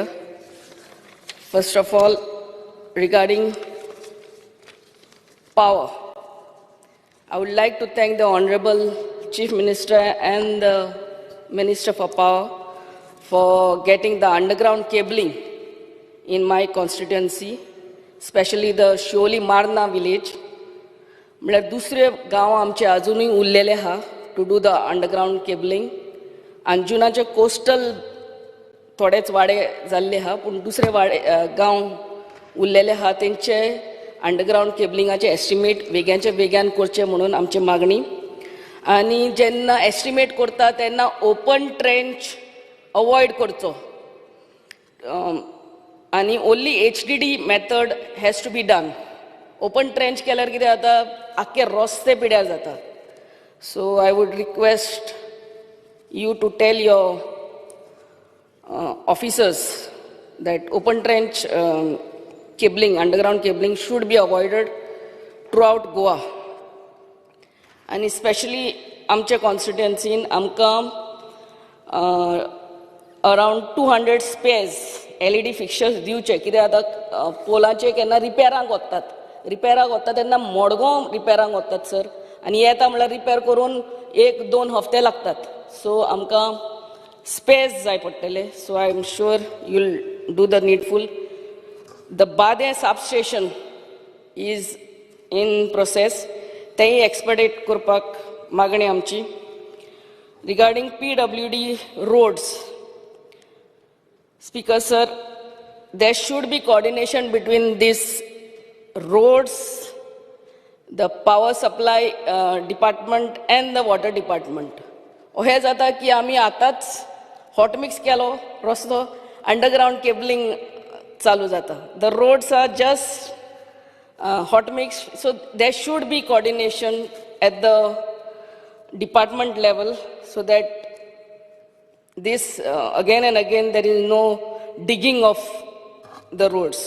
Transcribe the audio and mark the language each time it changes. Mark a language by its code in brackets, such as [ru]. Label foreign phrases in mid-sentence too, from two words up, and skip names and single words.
[en] First of all, regarding power, I would like to thank the Honorable Chief Minister and the Minister for Power for getting the underground cabling in my constituency, especially the Sholi Marna village. [kok] म्हळ्यार दुसरे गांव आमचे अजूनही उरलेले आहा [en] to do the underground cabling. [kok] अंजुनाचे कोस्टल थोडेच वाडे जाल्ले आहा, पूण दुसरे वाडे गांव उरलेले आहा तेंचे [en] underground cabling [kok] एस्टिमेट वेग्याचे वेग्यान करचे म्हणून आमची मागणी. आनी जेन्ना एस्टिमेट करता तेन्ना [en] open trench [kok] अवॉयड करचो, आनी [en] only HDD method has to be done. open trench [kok] केल्यार कितें जाता, आख्खे रस्ते पिड्यार जाता. [en] So I would request you to tell your officers that open trench cabling, underground cabling should be avoided throughout Goa. And especially [kok] आमच्या constituency आमकां [en] around 200 spares LED fixtures दिवचे. [kok] कित्याक आतां पोलाचे केन्ना रिपेरांक वतात तेन्ना मडगांव रिपेरांक वतात सर, आनी येता म्हळ्यार रिपेर करून 1-2 हफ्ते लागतात. सो आमकां spares जाय पडटले. [en] So I am sure you will do the needful. The Bade substation is in process, [kok] तेंय एक्सपेडिट करपाक मागणी आमची. [en] regarding PWD roads. Speaker sir, there should be coordination between these roads, the power supply department and the water department. [kok] हे जाता की आमी आताच [en] hot mix [kok] केलो रस्तो [en] underground cabling [kok] चालू जाता. [en] The roads are just hot mix, so there should be coordination at the department level so that this again and again there is no digging of the roads.